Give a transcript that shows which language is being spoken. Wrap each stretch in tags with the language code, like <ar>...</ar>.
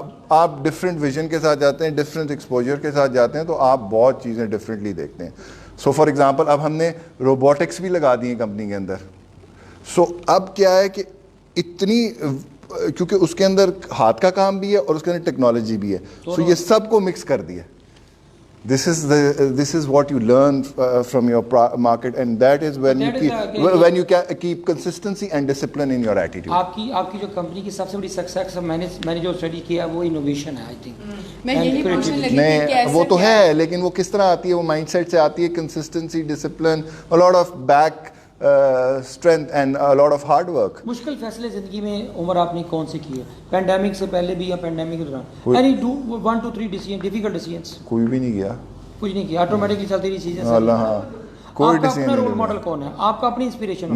<ur>آپ different vision کے ساتھ جاتے ہیں, ڈفرینٹ ایکسپوجر کے ساتھ جاتے ہیں, تو آپ بہت چیزیں ڈفرینٹلی دیکھتے ہیں. سو فار ایگزامپل اب ہم نے روبوٹکس بھی لگا دی ہیں کمپنی کے اندر. سو اب کیا ہے کہ اتنی, کیونکہ اس کے اندر ہاتھ کا کام بھی ہے اور اس کے اندر ٹیکنالوجی بھی ہے, سو یہ سب کو مکس کر دیا.</ur> <en>This is what you learn from your market, and that is when you keep consistency and discipline in your attitude.</en> <ur>آپ کی جو کمپنی کی سب سے بڑی سکسیس میں نے جو اسٹڈی کیا وہ انوویشن ہے. آئی تھنک میں یہی پوچھنے لگی تھی کہ وہ تو ہے, لیکن وہ کس طرح آتی ہے, وہ مائنڈ سیٹ سے آتی ہے.</ur> <en>Consistency, discipline, a lot of back strength and a lot of hard work.</en> <ur>مشکل فیصلے زندگی میں عمر آپ نے کون سے کیے, پینڈیمک سے پہلے بھی یا پینڈیمک کے دوران؟</ur> <en>any 1 to 3 decisions, difficult decisions?</en> <ur>کوئی بھی نہیں کیا, کچھ نہیں کیا, آٹومیٹکلی چلتی رہی چیزیں. اللہ, ہاں, کوئی ڈیسیژن نہیں. رول ماڈل کون ہے آپ کا, اپنی انسپریشن؟</ur>